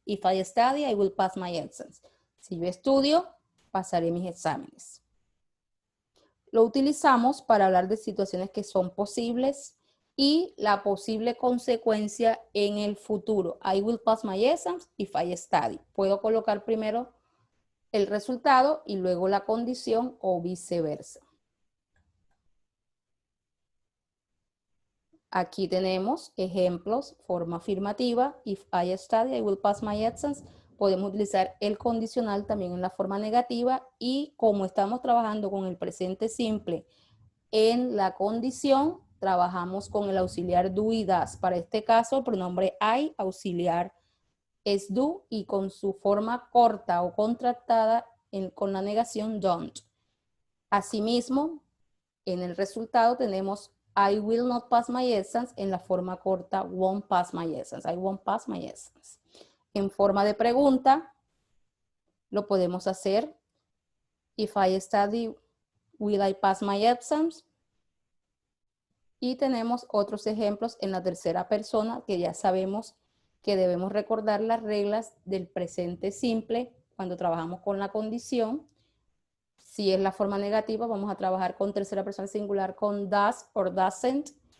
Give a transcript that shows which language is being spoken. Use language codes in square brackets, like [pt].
[en] If I study, I will pass my exams. [es] Si yo estudio, pasaré mis exámenes. Lo utilizamos para hablar de situaciones que son posibles y la posible consecuencia en el futuro. [en] I will pass my exams if I study. [es] Puedo colocar primero el resultado y luego la condición o viceversa. Aquí tenemos ejemplos, forma afirmativa. [en] If I study, I will pass my exams. [es] Podemos utilizar el condicional también en la forma negativa y como estamos trabajando con el presente simple en la condición, trabajamos con el auxiliar do y das. Para este caso, pronombre I, auxiliar es do y con su forma corta o contractada con la negación don't. Asimismo, en el resultado tenemos [en] I will not pass my exams [es] en la forma corta [en] won't pass my exams. I won't pass my exams. [es] En forma de pregunta, lo podemos hacer. [en] If I study, will I pass my exams? [es] Y tenemos otros ejemplos en la tercera persona que ya sabemos que debemos recordar las reglas del presente simple cuando trabajamos con la condición. Si es la forma negativa, vamos a trabajar con tercera persona singular con [en] does or doesn't.